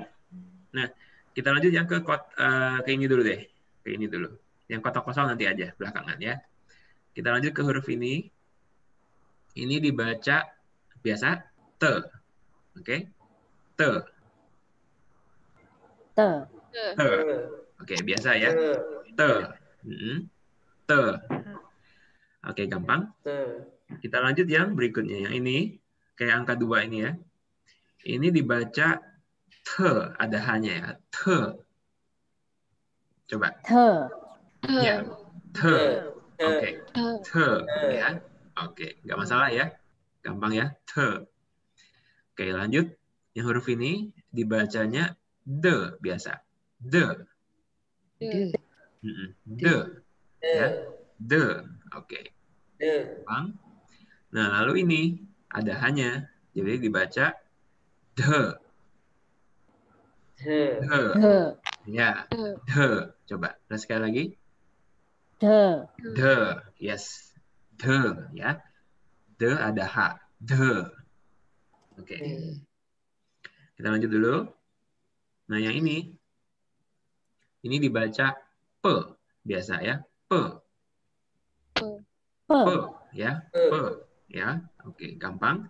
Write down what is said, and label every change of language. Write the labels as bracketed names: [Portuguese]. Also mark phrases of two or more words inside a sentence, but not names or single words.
[Indonesian] Nah, kita lanjut yang ke ini dulu deh. Ke ini dulu. Yang kotak kosong nanti aja belakangan ya. Kita lanjut ke huruf ini. Ini dibaca biasa te. Oke. Te. Te. Te. Oke, biasa ya. Te. Te. Oke, gampang. Kita lanjut yang berikutnya. Yang ini kayak angka 2 ini ya. Ini dibaca te, ada h-nya ya. Te. Coba. Te. Ya. Te. Oke. Te ya. Oke, nggak masalah ya. Gampang ya. Te. Oke, lanjut. Yang huruf ini dibacanya de biasa. De. De. De. Ya. De. Oke. Gampang. Nah, lalu ini ada h-nya. Jadi dibaca de. De. De. Ya. De. Coba. Nah, sekali lagi. De. De. Yes. De. Ya. De ada H. De. Oke. Kita lanjut dulu. Nah, yang ini. Ini dibaca P. Biasa ya. P. Pe. P. Ya. P. Ya. Oke. Gampang.